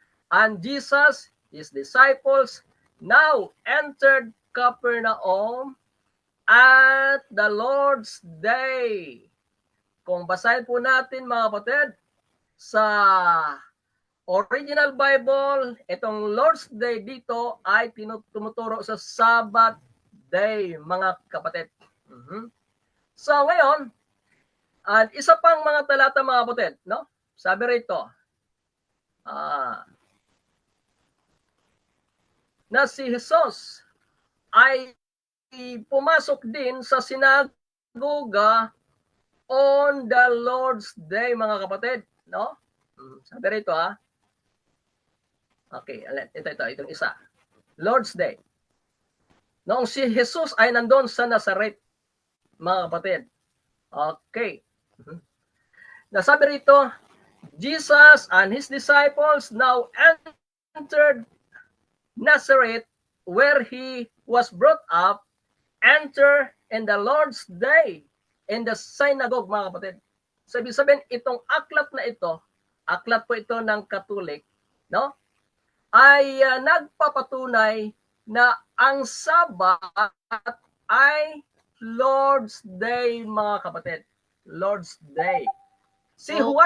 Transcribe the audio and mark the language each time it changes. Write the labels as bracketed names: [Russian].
[English] And Jesus, his disciples, now entered Capernaum at the Lord's Day. [Filipino] Kung basahin po natin, mga kapatid, sa original Bible, itong Lord's Day dito ay tumuturo sa Sabbath Day, mga kapatid. So ngayon, at isa pang mga talata, mga kapatid, no? Sabi rito, na si Jesus ay pumasok din sa sinagoga [English] on the Lord's Day, [Filipino] mga kapatid, no? Sabi rito Okay, itong isa. Lord's Day. Noong si Jesus ay nandun sa Nazareth, mga kapatid. [English] Okay. [Filipino] Nasabi rito, [English] Jesus and his disciples now entered Nazareth where he was brought up, enter in the Lord's day in the synagogue, [Filipino] mga kapatid. So, ibig sabihin, itong aklat na ito, aklat po ito ng Katolik, no? Ay nagpapatunay na ang Sabat ay Lord's Day, mga kapatid. Lord's Day. Si Juan,